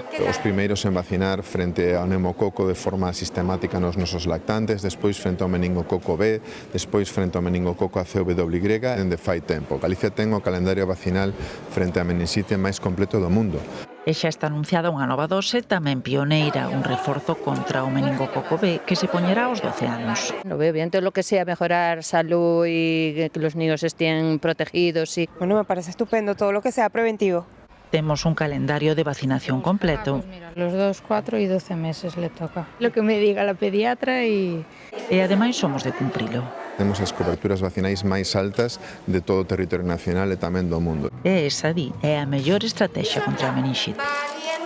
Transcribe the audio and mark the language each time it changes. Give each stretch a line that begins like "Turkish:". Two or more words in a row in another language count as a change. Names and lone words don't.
Galician: Os primeiros en vacinar frente ao pneumococo de forma sistemática nos nosos lactantes, despois frente ao meningococo B, despois frente ao meningococo ACWY, dende fai tempo. Galicia ten o calendario vacinal frente á meninxite máis completo do mundo. E xa está anunciada unha nova dose tamén pioneira, un reforzo contra o meningococo B que se poñerá aos 12 anos.
Spanish: Lo veo bien, todo lo que sea mejorar salud y que los niños estén protegidos. Y... Bueno, me parece estupendo todo lo que sea preventivo.
Galician: Temos un calendario de vacinación completo.
Spanish: Pues mira, los 2, 4 y 12 meses le toca. Lo que me diga la pediatra y...
Galician: E ademais somos de cumprilo. Temos as coberturas vacinais máis altas de todo o territorio nacional e tamén do mundo. E esa, di, é a mellor estrategia contra a meninxite.